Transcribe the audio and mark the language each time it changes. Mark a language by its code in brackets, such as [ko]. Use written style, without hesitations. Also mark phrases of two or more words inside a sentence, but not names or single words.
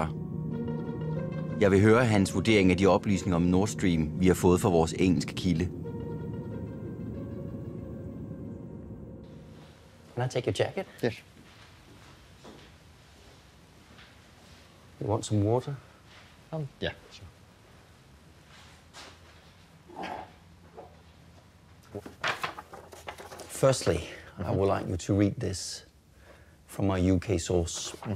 [da] Jeg vil høre hans vurdering af de oplysninger om Nord Stream, vi har fået fra vores engelske kilde. [en] Can I take your jacket? Yes. You want some water? Yeah. Firstly, I would like you to read this from our UK source.